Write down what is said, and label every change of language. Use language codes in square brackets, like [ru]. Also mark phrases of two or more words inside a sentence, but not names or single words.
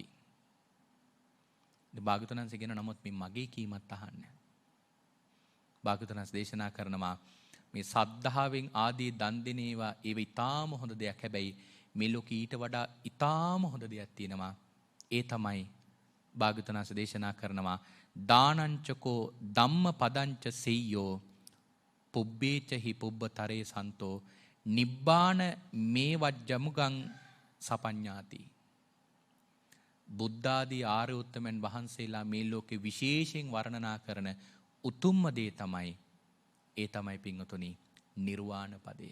[si] භාග්‍යවතුන් වහන්සේ කියන නමුත් මේ මගේ කීමත් අහන්න. භාග්‍යවතුන් වහන්සේ දේශනා කරනවා මේ සද්ධාවෙන් ආදී දන් දෙන ඒවා ඒව ඊටාම හොඳ දෙයක්. හැබැයි මේ ලෝකේ ඊට වඩා ඊටාම හොඳ දෙයක් තියෙනවා. ඒ තමයි භාග්‍යවතුන් වහන්සේ දේශනා කරනවා [pi] දානංචකෝ ධම්ම පදංච සෙය්‍යෝ පුබ්බේච හි පුබ්බතරේ සන්තෝ නිබ්බාන මේ වජ්ජමුගං සපඤ්ඤාති. [si] බුද්ධාදී ආර්ය උත්තමයන් වහන්සේලා මේ ලෝකේ විශේෂයෙන් වර්ණනා කරන උතුම්ම දේ තමයි ඒ තමයි පින්වතුනි නිර්වාණ පදය.